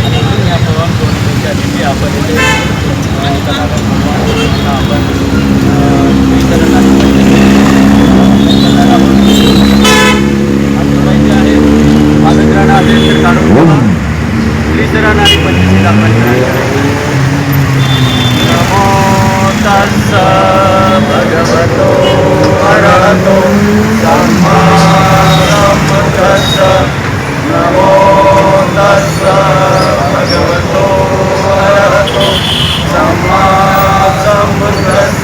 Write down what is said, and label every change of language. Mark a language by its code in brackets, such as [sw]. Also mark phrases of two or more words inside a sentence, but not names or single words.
[mr] आणि म्हणून या पावन पौर्णिमेच्या दिवशी आपण इथे रत्नागर भगवान बुद्धांना आपण आहे पावित्र्यानं असेल तर काढून ठेवा, श्रीचरण आणि पंचशील आपण [pi] नमो तस्स भगवतो अरहतो सम्मा सम्बुद्धस्स नमो तस्स भगवतो अरहतो सम्मा सम्बुद्धस्स